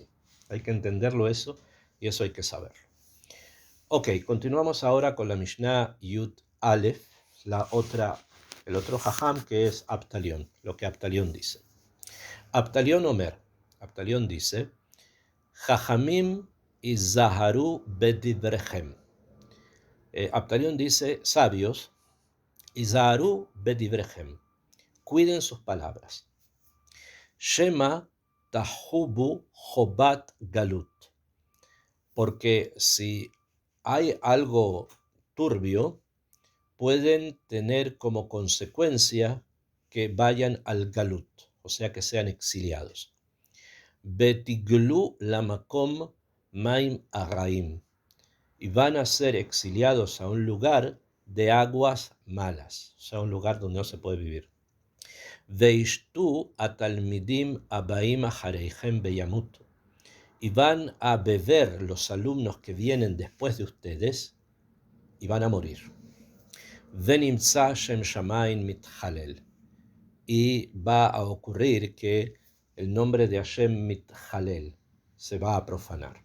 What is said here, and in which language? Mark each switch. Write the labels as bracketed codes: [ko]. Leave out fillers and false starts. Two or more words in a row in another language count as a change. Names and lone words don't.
[es] Hay que entenderlo eso, y eso hay que saberlo. Ok, continuamos ahora con la [he] משנה יוד אלף, [es] el otro jajam que es Abtalión, lo que Abtalión dice. [he] אבטליון אומר, Abtalión dice, חכמים הזהרו בדבריכם. [es] Abtalión dice, sabios, [he] הזהרו בדבריכם, [es] cuiden sus palabras. [he] שמא תחובו חובת גלות, [es] porque si hay algo turbio, pueden tener como consecuencia que vayan al galut, o sea que sean exiliados. [he] ותגלו למקום מים הרעים, [es] y van a ser exiliados a un lugar de aguas malas, o sea, un lugar donde no se puede vivir. [he] וישתו התלמידים הבאים אחריכם וימותו, [es] y van a beber los alumnos que vienen después de ustedes y van a morir. [he] ונמצא שם שמים מתחלל, [es] y va a ocurrir que el nombre de [he] השם מתחלל [es] se va a profanar.